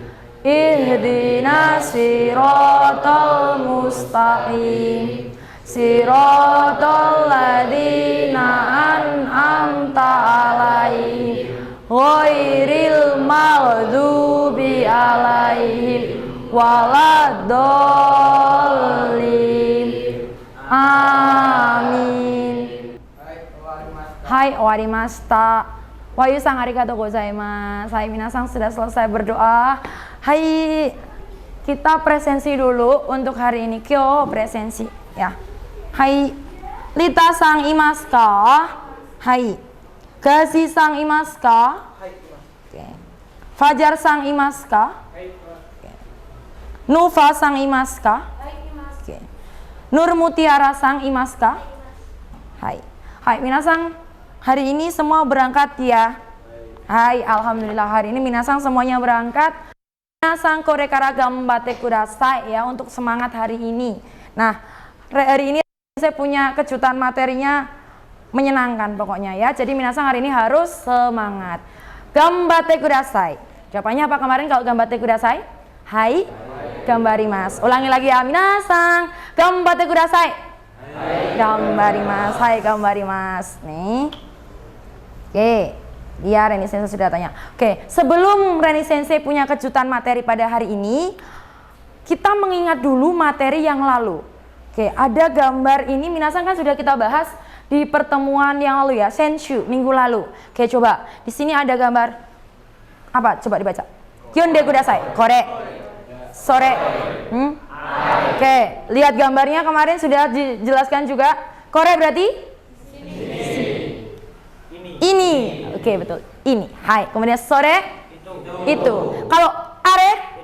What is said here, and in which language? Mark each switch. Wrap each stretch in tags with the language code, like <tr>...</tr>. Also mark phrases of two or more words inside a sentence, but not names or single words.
<ar>اهدنا الصراط المستقيم. صراط الذين أنعمت عليهم غير المغضوب عليهم ولا الضالين.</ar> <ja>Amin. はい、終わりました. Wayu さんありがとうございます.</ja> <id>Hai, minasan sudah selesai berdoa. Hai, kita presensi dulu untuk hari ini. Kyo presensi ya.</id> <ja>はい、Lita さんいますか? はい。Gazi さんいますか? Oke. Fajar さんいますか? Oke. Nufa さんいますか? Oke. Nur Mutiara sang imasu ka? Hai.</ja> <id>Hai, minasan hari ini semua berangkat ya. Hai, alhamdulillah hari ini minasan semuanya berangkat. Minasan</id> <ja>これから頑張ってください</ja> <id>ya untuk semangat hari ini. Nah, hari ini saya punya kejutan materinya menyenangkan pokoknya ya. Jadi minasan hari ini harus semangat.</id> <ja>頑張ってください.</ja> <id>Jawabannya apa kemarin kalau</id> <ja>頑張ってください? はい、頑張ります.</ja> <id>Ulangi lagi ya minasan.</id> <ja>頑張ってください。頑張ります. はい、頑張ります.</ja> <id>Nih. Oke. Iya, Reni Sensei sudah tanya. Oke, sebelum Reni Sensei punya kejutan materi pada hari ini, kita mengingat dulu materi yang lalu. Oke, ada gambar ini minasan kan sudah kita bahas di pertemuan yang lalu ya, Senshu minggu lalu. Oke, coba di sini ada gambar apa? Coba dibaca.</id> <ja>読んでください。これ.</ja> <id>Sore. Oke, lihat gambarnya kemarin sudah dijelaskan juga. Kore berarti? Ini. Oke, betul. Ini. Hai. Kemudian sore? Itu. Kalau are?</id>